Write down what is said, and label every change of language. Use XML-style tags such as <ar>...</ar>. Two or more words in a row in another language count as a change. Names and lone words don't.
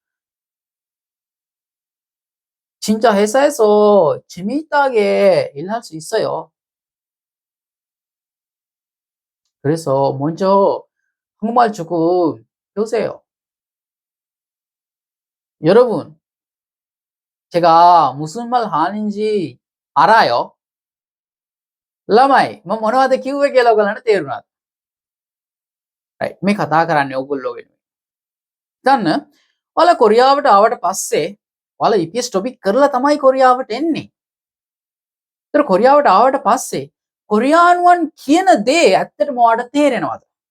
<ko>진짜 회사에서 재미있게 일할 수 있어요. 그래서 먼저 한국말 조금 배우세요. 여러분, 제가 무슨 말 하는지 알아요?</ko> <si>ළමයි මම මොනවද කිව්වේ කියලා ඔයගලන්ට තේරුණාද? රයිට් මේ කතා කරන්නේ ඕගොල්ලෝ වෙනුවෙන්. දන්න ඔයාලා කොරියාවට ආවට පස්සේ ඔයාලා EPS ටොපික් කරලා තමයි කොරියාවට එන්නේ. ඒතර කොරියාවට ආවට පස්සේ කොරියානුවන් කියන දේ ඇත්තටම ඔයාලට තේරෙනවද?</si>